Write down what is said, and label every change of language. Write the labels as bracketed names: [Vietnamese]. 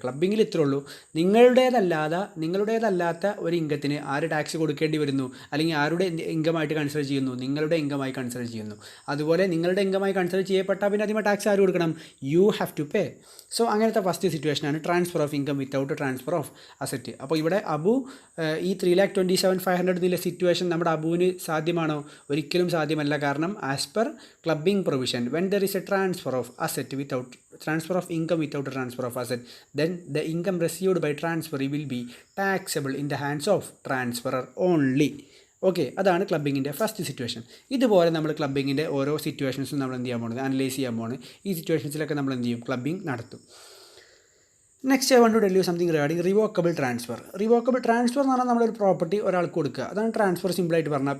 [Malayalam] ക്ലബ്ബിങ്ങിൽ ഇത്രേ ഉള്ളൂ, നിങ്ങളുടേതല്ലാത്ത ഒരു ഇൻകത്തിന് ആര് ടാക്സ് കൊടുക്കേണ്ടി വരുന്നു, അല്ലെങ്കിൽ ആരുടെ ഇൻകമായിട്ട് കൺസിഡർ ചെയ്യുന്നു, നിങ്ങളുടെ ഇൻകമായി കൺസിഡർ ചെയ്യുന്നു. അതുപോലെ നിങ്ങളുടെ ഇൻകമായി കൺസിഡർ ചെയ്യപ്പെട്ടാൽ പിന്നെ അതിന് ടാക്സ് ആര് കൊടുക്കണം? [English] You have to pay. [Malayalam] So അങ്ങനത്തെ ഫസ്റ്റ് സിറ്റുവേഷനാണ് transfer of income without transfer of asset. അപ്പോൾ ഇവിടെ അബു ഈ 3,27,500 എന്നുള്ള സിറ്റുവേഷൻ നമ്മുടെ അബുവിന് സാധ്യമാണോ? ഒരിക്കലും സാധ്യമല്ല. കാരണം [English] As per clubbing provision when there is a transfer of asset without transfer of income without a transfer of asset, then the income received by transferee will be taxable in the hands of transferor only. [Malayalam] Okay, അതാണ് ക്ലബ്ബിങ്ങിൻ്റെ first situation. ഇതുപോലെ നമ്മൾ ക്ലബ്ബിങ്ങിൻ്റെ ഓരോ സിറ്റുവേഷൻസും നമ്മൾ എന്ത് ചെയ്യാൻ പോകുന്നത്, analyse ചെയ്യാൻ പോകുന്നത്. ഈ സിറ്റുവേഷൻസിലൊക്കെ നമ്മൾ എന്ത് ചെയ്യും, ക്ലബ്ബിംഗ് നടത്തും. [English] Next I want to tell you something regarding revocable transfer. [Malayalam] Revocable transfer എന്ന് പറഞ്ഞാൽ നമ്മളൊരു പ്രോപ്പർട്ടി ഒരാൾക്ക് കൊടുക്കുക, അതാണ് ട്രാൻസ്ഫർ സിമ്പിളായിട്ട് പറഞ്ഞാൽ.